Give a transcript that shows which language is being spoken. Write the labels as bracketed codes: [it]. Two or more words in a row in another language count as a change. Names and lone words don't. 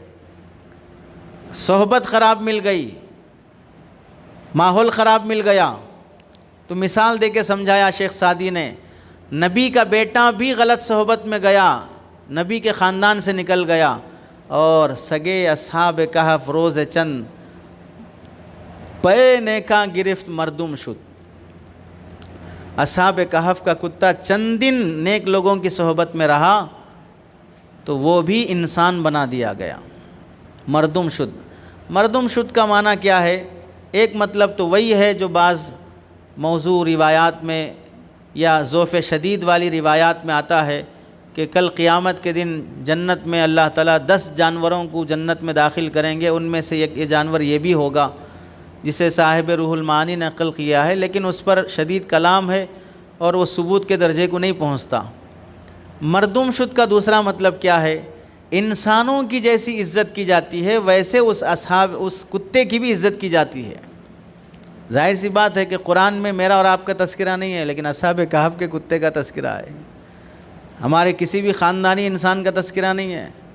[ur] صحبت خراب مل گئی، ماحول خراب مل گیا۔ تو مثال دے کے سمجھایا شیخ سعدی نے، نبی کا بیٹا بھی غلط صحبت میں گیا، نبی کے خاندان سے نکل گیا، اور [fa] سگے اصحاب کہف روز چند پے نیکاں گرفت مردم شد۔ [ur] اصحاب کہف کا کتا چند دن نیک لوگوں کی صحبت میں رہا تو وہ بھی انسان بنا دیا گیا، [fa] مردم شد۔ مردم شد [ur] کا معنی کیا ہے؟ ایک مطلب تو وہی ہے جو بعض موضوع روایات میں یا ذوف شدید والی روایات میں آتا ہے کہ کل قیامت کے دن جنت میں اللہ تعالیٰ 10 جانوروں کو جنت میں داخل کریں گے، ان میں سے ایک یہ جانور یہ بھی ہوگا، جسے صاحب روح المعانی نے نقل کیا ہے، لیکن اس پر شدید کلام ہے اور وہ ثبوت کے درجے کو نہیں پہنچتا۔ [fa] مردم شد [ur] کا دوسرا مطلب کیا ہے؟ انسانوں کی جیسی عزت کی جاتی ہے ویسے اس کتے کی بھی عزت کی جاتی ہے۔ ظاہر سی بات ہے کہ قرآن میں میرا اور آپ کا تذکرہ نہیں ہے، لیکن اصحاب کہف کے کتے کا تذکرہ ہے، ہمارے کسی بھی خاندانی انسان کا تذکرہ نہیں ہے۔